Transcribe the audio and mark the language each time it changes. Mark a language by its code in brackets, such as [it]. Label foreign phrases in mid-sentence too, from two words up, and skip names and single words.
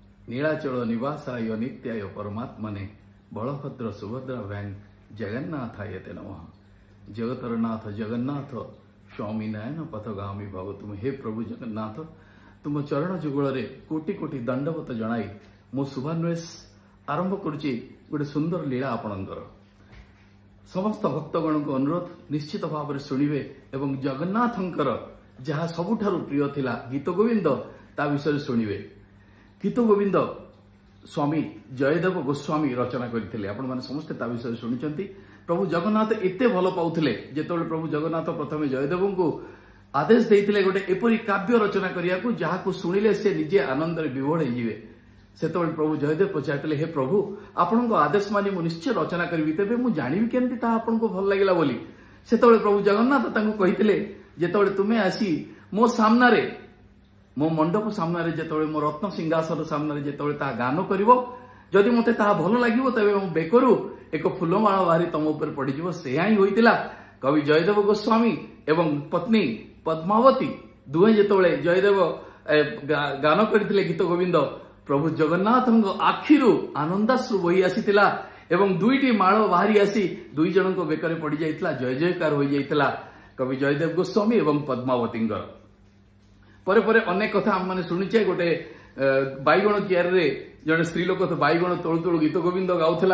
[sa] नीलाचल निवासाय नित्याय परमात्मने बलभद्र सुभद्रा भैं जगन्नाथाय ते नमः। [or] ଜଗତର ନାଥ ଜଗନ୍ନାଥ ସ୍ୱାମୀ ନୟନ ପଥଗାମୀ ଭବ ତୁମ। ହେ ପ୍ରଭୁ ଜଗନ୍ନାଥ, ତୁମ ଚରଣ ଯୁଗଳ କୋଟି କୋଟି ଦଣ୍ଡବତ ଜଣାଇ ମୋ ଶୁଭାନ୍ୱେଷ ଆରମ୍ଭ କରୁଚ୍ଛି ଗୋଟେ ସୁନ୍ଦର ଲୀଳା ଆପଣଙ୍କର। ସମସ୍ତ ଭକ୍ତଗଣ କୁ ଅନୁରୋଧ ନିଶ୍ଚିତ ଭାବ ରେ ଶୁଣିବେ ଏବଂ ଜଗନ୍ନାଥଙ୍କର ଯାହା ସବୁଠାରୁ ପ୍ରିୟ ଥିଲା ଗୀତ ଗୋବିନ୍ଦ ତା ବିଷୟ ଶୁଣିବେ। ଗୀତ ଗୋବିନ୍ଦ ସ୍ୱାମୀ ଜୟଦେବ ଗୋସ୍ୱାମୀ ରଚନା କରିଥିଲେ। ଆପଣ ମାନେ ସମସ୍ତ ତା ବିଷୟ ଶୁଣିଛନ୍ତି। ପ୍ରଭୁ ଜଗନ୍ନାଥ ଏତେ ଭଲ ପାଉଥିଲେ ଯେତେବେଳେ ପ୍ରଭୁ ଜଗନ୍ନାଥ ପ୍ରଥମେ ଜୟଦେବ କୁ ଆଦେଶ ଦେଇଥିଲେ ଗୋଟେ ଏପରି କାବ୍ୟ ରଚନା କରିବା କୁ ଯାହାକୁ ଶୁଣିଲେ ସେ ନିଜେ ଆନନ୍ଦ ରେ ବିଭୋର ହୋଇଯିବେ। ସେତେବେଳେ ପ୍ରଭୁ ଜୟଦେବ ପଚାରିଥିଲେ, ହେ ପ୍ରଭୁ ଆପଣଙ୍କ ଆଦେଶ ମାନି ମୁଁ ନିଶ୍ଚୟ ରଚନା କରିବି, ତେବେ ମୁଁ ଜାଣିବି କେମିତି ତା ଆପଣଙ୍କୁ ଭଲ ଲାଗିଲା ବୋଲି। ସେତେବେଳେ ପ୍ରଭୁ ଜଗନ୍ନାଥ ତାଙ୍କୁ କହିଥିଲେ, ଯେତେବେଳେ ତୁମେ ଆସି ମୋ ସାମନା ରେ ମୋ ମଣ୍ଡପ ସାମନା ରେ ଯେତେବେଳେ ମୋ ରତ୍ନ ସିଂହାସନ ସାମନା ରେ ଯେତେବେଳେ ତା ଗାନ କରିବ, ଯଦି ମତେ ତା ଭଲ ଲାଗିବ ତେବେ ମୋ ବେକରୁ ଏକ ଫୁଲମାଳ ବାହାରି ତମ ଉପର ପଡ଼ିଯିବ। ସେହା ହିଁ ହୋଇଥିଲା। କବି ଜୟଦେବ ଗୋସ୍ୱାମୀ ଏବଂ ପତ୍ନୀ ପଦ୍ମାବତୀ ଦୁହେଁ ଯେତେବେଳେ ଜୟଦେବ ଗାନ କରିଥିଲେ ଗୀତ ଗୋବିନ୍ଦ, ପ୍ରଭୁ ଜଗନ୍ନାଥଙ୍କ ଆଖିରୁ ଆନନ୍ଦାଶ୍ରୁ ବହି ଆସିଥିଲା ଏବଂ ଦୁଇଟି ମାଳ ବାହାରି ଆସି ଦୁଇ ଜଣଙ୍କ ବେକରେ ପଡ଼ି ଯାଇଥିଲା। ଜୟ ଜୟକାର ହୋଇ ଯାଇଥିଲା କବି ଜୟଦେବ ଗୋସ୍ୱାମୀ ଏବଂ ପଦ୍ମାବତୀଙ୍କର। ପରେ ପରେ ଅନେକ କଥା ଆମ ମାନେ ଶୁଣିଛେ। ଗୋଟେ ବାଇଗଣ କିଆରି ରେ ଜଣେ ସ୍ତ୍ରୀ ଲୋକ ତ ବାଇଗଣ ତୋଳୁ ତୋଳୁ ଗୀତ ଗୋବିନ୍ଦ ଗାଉଥିଲା।